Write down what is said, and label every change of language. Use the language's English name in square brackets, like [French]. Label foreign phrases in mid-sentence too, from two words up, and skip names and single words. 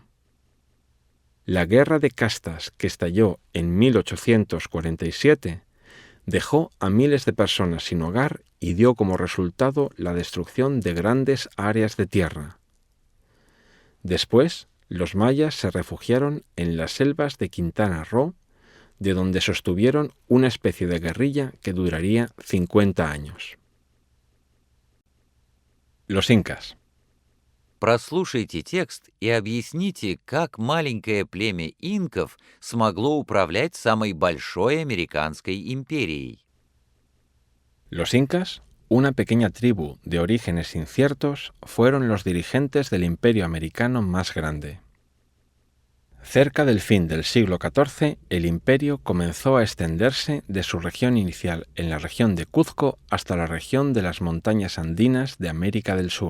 [Spanish] La Guerra de Castas, que estalló en 1847, dejó a miles de personas sin hogar y dio como resultado la destrucción de grandes áreas de tierra. Después, los mayas se refugiaron en las selvas de Quintana Roo, de donde sostuvieron una especie de guerrilla que duraría 50 años. Los incas. [Russian] Прослушайте текст и объясните, как маленькое племя инков смогло управлять самой большой американской империей. [Spanish] Los incas, una pequeña tribu de orígenes inciertos, fueron los dirigentes del imperio americano más grande. Cerca del fin del siglo XIV, el imperio comenzó a extenderse de su región inicial en la región de Cuzco hasta la región de las montañas andinas de América del Sur.